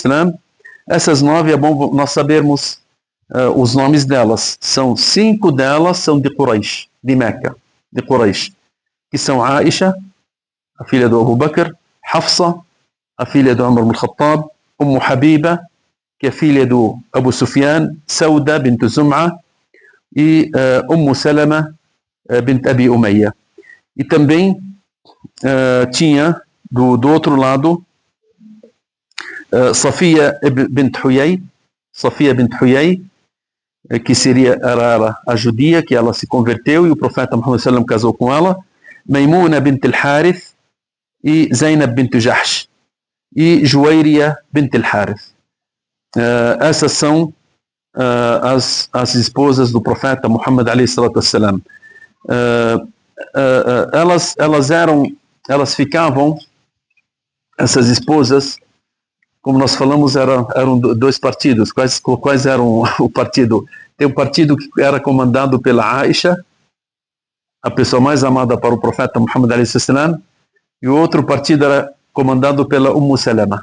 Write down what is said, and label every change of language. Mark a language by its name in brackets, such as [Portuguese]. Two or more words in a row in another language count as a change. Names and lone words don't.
[Portuguese] Essas 9, é bom nós sabermos os nomes delas. São 5 delas são de Quraysh, de Meca, de Quraysh, que são Aisha, a filha do Abu Bakr, Hafsa, a filha do Umar ibn Khattab, Habiba, que é filha do Abu Sufyan, Sauda bint Zum'a e Salama bint Abi Umayya. E também tinha do outro lado Safia bint Huyay, que era a judia, que ela se converteu e o profeta Muhammad sallam casou com ela, Maimuna bint al-Harith e Zainab bint Jahsh e Juwayriya bint al-Harith. Essas são as esposas do profeta Muhammad [Arabic] عليه الصلاة والسلام. [Portuguese] Elas ficavam, essas esposas, como nós falamos, eram 2 partidos. Quais eram o partido? Tem um partido que era comandado pela Aisha, a pessoa mais amada para o profeta Muhammad a.s., e o outro partido era comandado pela Salama.